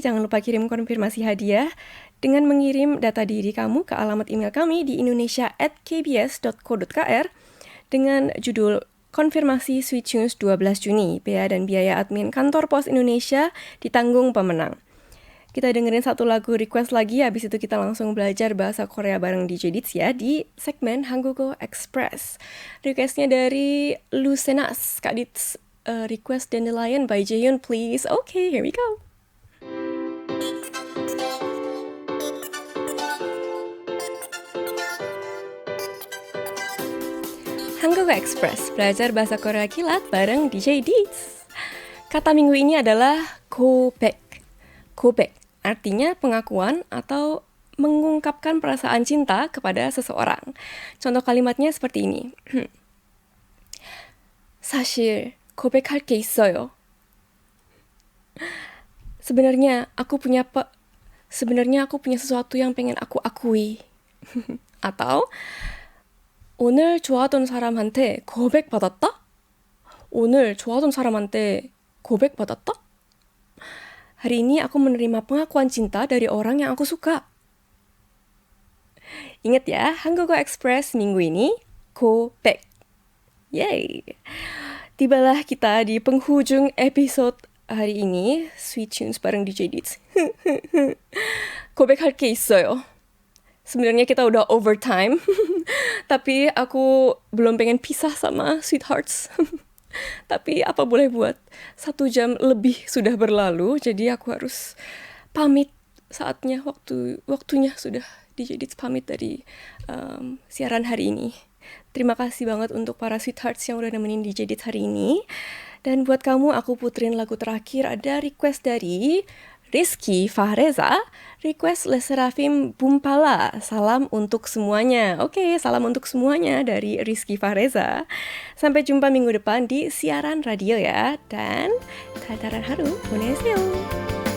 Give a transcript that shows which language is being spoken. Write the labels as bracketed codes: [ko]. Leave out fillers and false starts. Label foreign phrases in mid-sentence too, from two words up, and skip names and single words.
[id] Jangan lupa kirim konfirmasi hadiah dengan mengirim data diri kamu ke alamat email kami di indonesia@kbs.co.kr dengan judul Konfirmasi Sweet Tunes 12 Juni. Bea dan biaya admin Kantor Pos Indonesia ditanggung pemenang. Kita dengerin satu lagu request lagi, habis itu kita langsung belajar bahasa Korea bareng DJ Dits ya di segmen Hanggugo Express. Requestnya dari Lucenas. Kak Dits, [en] request Dandelion by Jaehyun please. Okay, here we go. Hanggugo Express, [id] belajar bahasa Korea kilat bareng DJ Dits. Kata minggu ini adalah [ko] 고백. [id] Gobaek artinya pengakuan atau mengungkapkan perasaan cinta kepada seseorang. Contoh kalimatnya seperti ini. [ko] 사실 고백할 게 있어요. [id] Sebenarnya aku punya sesuatu yang pengen aku akui. Atau [ko] 오늘 좋아하던 사람한테 고백받았다? 오늘 좋아하던 사람한테 고백받았다? [id] Hari ini aku menerima pengakuan cinta dari orang yang aku suka. Ingat ya, Hanggugo Express minggu ini, [ko] 고백. [id] Yay! Tibalah kita di penghujung episode hari ini, Sweet Tunes bareng DJ Dits. [ko] 고백할 게 있어요. [id] Sebenarnya kita udah overtime, tapi aku belum pengen pisah sama Sweethearts. Tapi apa boleh buat, 1 jam lebih sudah berlalu, jadi aku harus pamit saatnya, waktunya sudah DJ Dits pamit dari siaran hari ini. Terima kasih banget untuk para Sweethearts yang udah nemenin DJ Dits hari ini. Dan buat kamu, aku puterin lagu terakhir, ada request dari Rizky Fahreza, request Le Sserafim Bumpala. Salam untuk semuanya. Oke, salam untuk semuanya dari Rizky Fahreza. Sampai jumpa minggu depan di siaran radio ya. Dan [ko] 달달한 하루 보내세요.